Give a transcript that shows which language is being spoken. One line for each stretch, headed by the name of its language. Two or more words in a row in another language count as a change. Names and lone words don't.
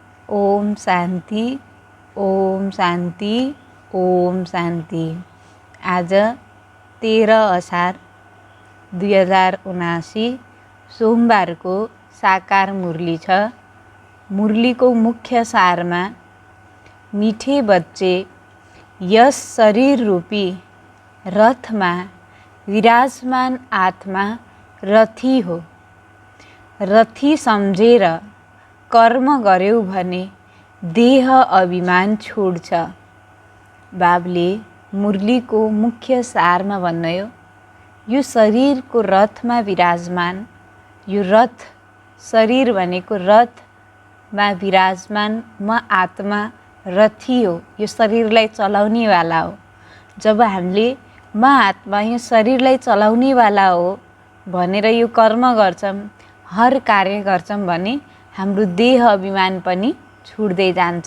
Hindi: ओम शांति, ओम शांति, ओम शांति।
Nepali: आज 13 असार 2079 सोमबार को साकार मुरली छ।
Hindi: मुरली को मुख्य सार में मीठे बच्चे यस शरीर रूपी रथ में विराजमान आत्मा रथी हो।
Nepali: रथी सम्झेर कर्म गर्यौ भने देह अभिमान छोड्छ। बाबले
Hindi: मुरली को मुख्य सार में
Nepali: भन्नुभयो, यो शरीर को
Hindi: रथ में विराजमान,
Nepali: यो रथ शरीर भनेको
Hindi: रथ में विराजमान
Nepali: म आत्मा रथी हो, यो शरीरलाई चलाउने वाला हो। जब हामीले म आत्मा यो शरीरलाई चलाउने वाला हो भनेर यो कर्म गर्छौं, हर कार्य गर्छौं भने हाम्रो देह अभिमान पनि छुट्दै जान्छ।